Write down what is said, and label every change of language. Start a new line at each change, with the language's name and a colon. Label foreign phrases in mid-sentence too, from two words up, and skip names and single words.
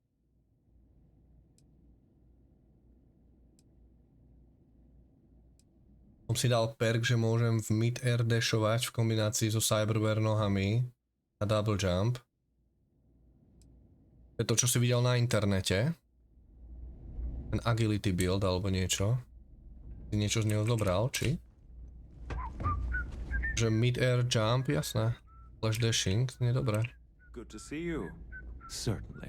Slovak: Som si dal perk, že môžem v mid-air dashovať v kombinácii so cyberware nohami a
English: double jump.
Slovak: To je to, čo si videl na internete. Ten
English: agility build
Slovak: alebo niečo. Si niečo z neho zobral, či? Že
English: mid-air jump,
Slovak: jasné.
English: Flash dashing,
Slovak: nie dobré.
English: Good to see you. Certainly.